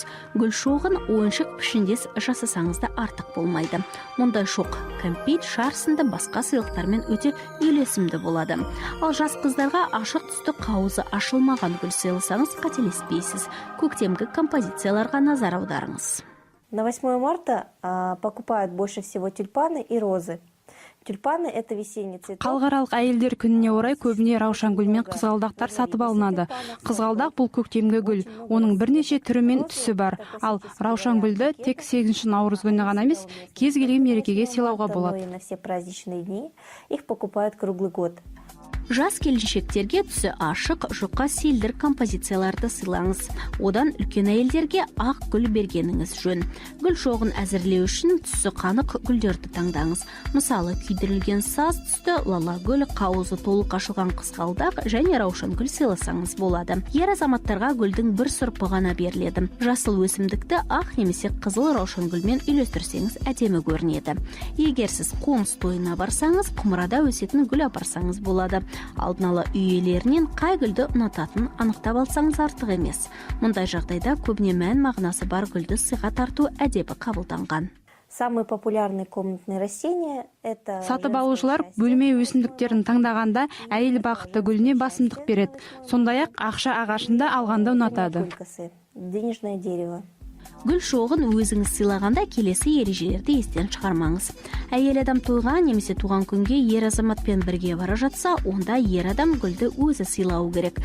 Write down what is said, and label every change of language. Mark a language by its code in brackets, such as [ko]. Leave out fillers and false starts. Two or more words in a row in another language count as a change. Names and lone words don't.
[kk] Гүл шоғын ойыншық пішіндес жасасаңыз да артық болмайды. Мұндай шоқ кәмпит, шар сынды басқа сыйлықтармен өте үйлесімді болады. Ал жас қыздарға ашық түсті қауызы ашылмаған гүл сыйласаңыз қателеспейсіз. Көктемгі композицияларға назар аударыңыз. [ru] На 8 марта покупают больше всего тюльпаны и розы. Тюльпаны – это весенний цветок. [kk] Халықаралық әйелдер күніне орай көбіне раушан гүл мен қызғалдақтар сатып алынады. Қызғалдақ бұл көктемгі гүл. Оның бірнеше түрі мен түсі бар. Ал раушан гүлді тек 8 наурыз күні ғана емес, кез келген мерекеге сыйлауға болады. [ru] На все праздничные дни их покупают круглый год. [kk] Жас келіншектерге түсі ашық, жұқа селдір композицияларды сыйлаңыз. Одан үлкен әйелдерге ақ гүл бергеніңіз жөн. Гүл шоғын әзірлеу үшін түсі қанық гүлдерді таңдаңыз. Мысалы, күйдірілген саз түсті лала гүл, қауызы толық ашылған қызғалдақ және раушан гүл сыйласаңыз болады. Ер азаматтарға гүлдің бір сұрпы ғана беріледі. Жасыл өсімдікті ақ немесе қызыл раушан гүлмен үйлестірсеңіз әдемі көрінеді. Егер сіз қоныс тойына барсаңыз, құмырада өсетін гүл апарсаңыз болады. Алдын ала үй иелерінен қай гүлді ұнататынын анықтап алсаңыз артық емес. Мұндай жағдайда көбіне мән мағынасы бар гүлді сыйға тарту әдебі қабылданған. [ru] Самые популярные комнатные растения – это… [kk] Сатып алушылар бөлме өсімдіктерін таңдағанда әйел бақытты гүліне басымдық береді. Сондай-ақ ақша ағашында алғанда ұнатады. [ru] Денежное дерево. [kk] Гүл шоғын өзіңіз сыйлағанда келесі ережелерді естен шығармаңыз. Әйел адам тойға немесе туған күнге ер азаматпен бірге бара жатса, онда ер адам гүлді өзі сыйлауы керек.